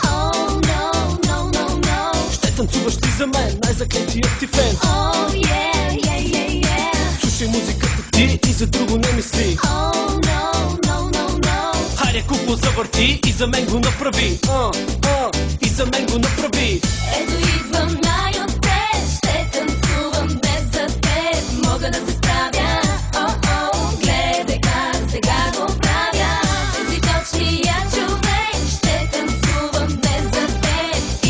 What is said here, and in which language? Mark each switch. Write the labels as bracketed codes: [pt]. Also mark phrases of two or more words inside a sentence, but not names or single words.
[en] Oh no, no, no, no. [bg] Ще танцуваш ти за мен, най-заклетият ти фен. [en] Oh yeah, yeah, yeah, yeah. [bg] Слушай музиката ти и за друго не мисли. [en] Oh no, no, no, no. [bg] Хайде кукло завърти и за мен го направи. И за мен го направи. Ето идвам най-отпред, ще танцувам днес за теб. Мога да се справя, о-о, гледай как сега го правя. Си точния човек, ще танцувам днес за теб.